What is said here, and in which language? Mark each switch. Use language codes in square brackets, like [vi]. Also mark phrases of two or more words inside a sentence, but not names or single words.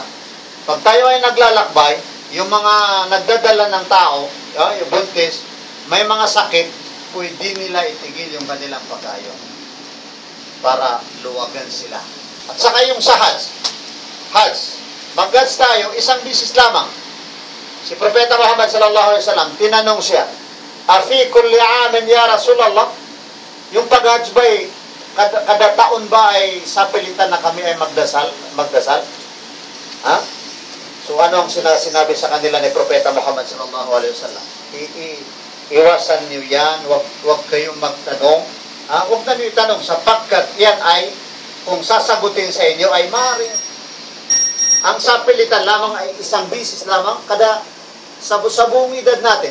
[tl] Pag tayo ay naglalakbay, yung mga nagdadala ng tao, yung buntis, may mga sakit, pwede nila itigil yung kanilang pagayon para luwagan sila. At saka yung sa Hajj, mag-Hajj tayo, 1 beses lamang. Si Propeta Muhammad [ar] صلى الله عليه وسلم, [tl] tinanong siya, [ar] "أفي كل عام يا رسول الله?" [tl] Yung pag-Hajj ba kada taon ba ay sa pilitan na kami ay magdasal? So ano ang sinabi sa kanila ni Propeta Muhammad [ar] صلى الله عليه وسلم? [tl] Iwasan niyo yan, wag kayong magtanong. Wag na niyo itanong sapagkat yan ay kung sasagutin sa inyo ay maaari. Ang sapilitan lamang ay 1 beses lamang kada sa buong edad natin.